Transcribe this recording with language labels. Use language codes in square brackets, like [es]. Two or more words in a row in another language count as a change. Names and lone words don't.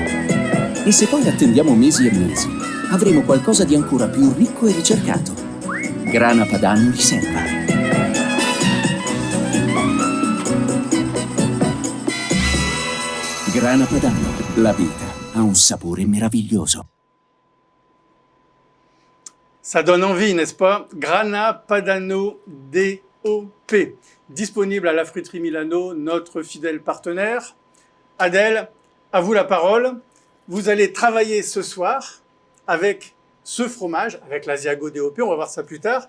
[it] E se poi attendiamo mesi e mesi, avremo qualcosa di ancora più ricco e ricercato. Grana padano riserva. Grana padano, la vita ha un sapore meraviglioso. [fr] Ça donne envie, n'est-ce pas? Grana Padano DOP, disponible à la fruiterie Milano, notre fidèle partenaire. Adèle, à vous la parole. Vous allez travailler ce soir avec ce fromage, avec l'Asiago DOP, on va voir ça plus tard.